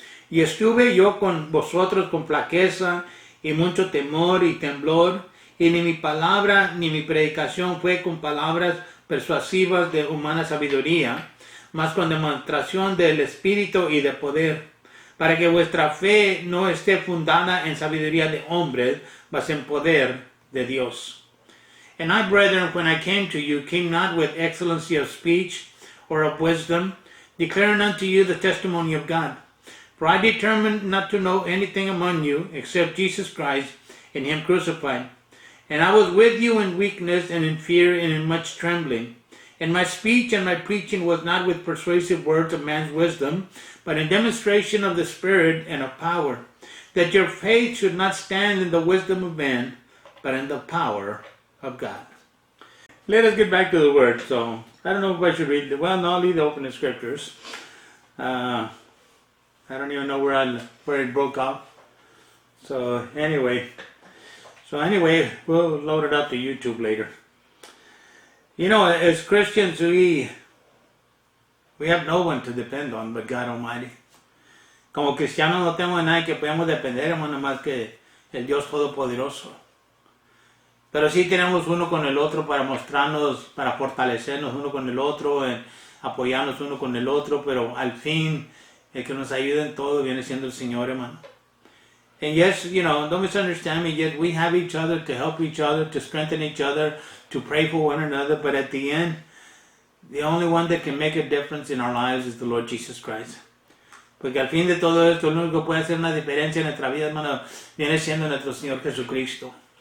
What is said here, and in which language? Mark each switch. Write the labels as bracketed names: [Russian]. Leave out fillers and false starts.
[Spanish] Y estuve yo con vosotros con flaqueza y mucho temor y temblor, y ni mi palabra ni mi predicación fue con palabras persuasivas de humana sabiduría, mas con demostración del Espíritu y de poder, para que vuestra fe no esté fundada en sabiduría de hombres, mas en poder de Dios. [English] And I, brethren, when I came to you, came not with excellency of speech or of wisdom, declaring unto you the testimony of God. For I determined not to know anything among you, except Jesus Christ and him crucified. And I was with you in weakness and in fear and in much trembling. And my speech and my preaching was not with persuasive words of man's wisdom, but in demonstration of the Spirit and of power, that your faith should not stand in the wisdom of man, but in the power of God. Let us get back to the word. So, I don't know if I should read it. Well, no, I'll leave the open scriptures. I don't even know where it broke up. So, anyway, we'll load it up to YouTube later. You know, as Christians, we have no one to depend on but God Almighty. [Spanish] Como cristianos no tenemos a nadie que podamos depender, hermano, más que el Dios Todopoderoso. Pero sí tenemos uno con el otro para mostrarnos, para fortalecernos uno con el otro, apoyarnos uno con el otro, pero al fin el que nos ayuda en todo viene siendo el Señor, hermano. [English] And yes, you know, don't misunderstand me, yet we have each other to help each other, to strengthen each other, to pray for one another, but at the end, the only one that can make a difference in our lives is the Lord Jesus Christ. [Spanish] Porque al fin de todo esto, el único que puede hacer una diferencia en nuestra vida, hermano, viene siendo nuestro Señor Jesucristo.